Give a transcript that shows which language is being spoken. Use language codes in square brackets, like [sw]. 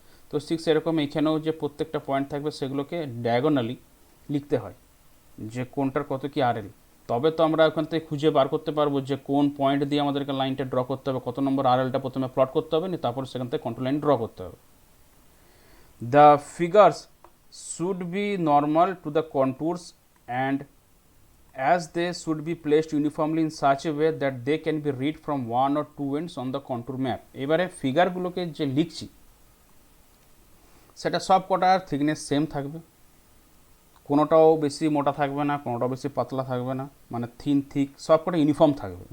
[bn] তো 6 এরকম এখানেও যে প্রত্যেকটা পয়েন্ট থাকবে সেগুলোকে ডায়াগোনালি লিখতে হয় যে কোনটার কত কি আরএল, তবে তো আমরা ওখান থেকে খুঁজে বার করতে পারবো যে কোন পয়েন্ট দিয়ে আমাদেরকে লাইনটা ড্র করতে হবে, কত নম্বর আরএলটা প্রথমে প্লট করতে হবে, তারপর সেখান থেকে কন্ট্রোল লাইন ড্র করতে হবে। [en] The figures should be normal to the contours and as they should be placed uniformly in such a way that they can be read from one or two ends on the contour map। [bn] এবারে ফিগারগুলোকে যে লিখছি সেটা সব কটার thickness same থাকবে, কোনোটাও বেশি মোটা থাকবে না, কোনোটাও বেশি পাতলা থাকবে না, মানে থিন থিক সব কটা ইউনিফর্ম থাকবে।